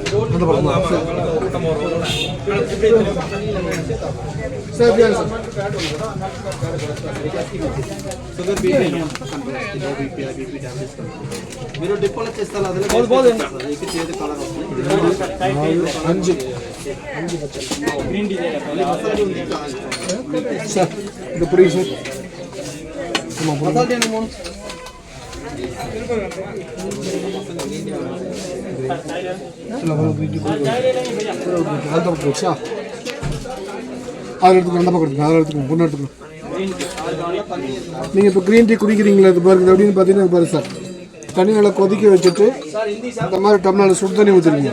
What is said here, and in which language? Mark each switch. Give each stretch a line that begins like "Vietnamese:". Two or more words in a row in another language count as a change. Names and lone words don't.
Telugu: మీరు డిపోలో చేస్తారు అదే చేతి కలర్ వస్తుంది. 5
English: green tea
Telugu: సార్ ఇది పురి సార్ మసాలా టీ మూడు
Tamil: நீங்கள் இப்போ
English: green tea
Tamil: குடிக்கிறீங்களா? இது பாருங்க அப்படின்னு பார்த்தீங்கன்னா பாருங்க சார், தண்ணி நல்லா கொதிக்க வச்சுட்டு இந்த மாதிரி டம்ளரில் சுடு தண்ணி ஊற்றிருங்க.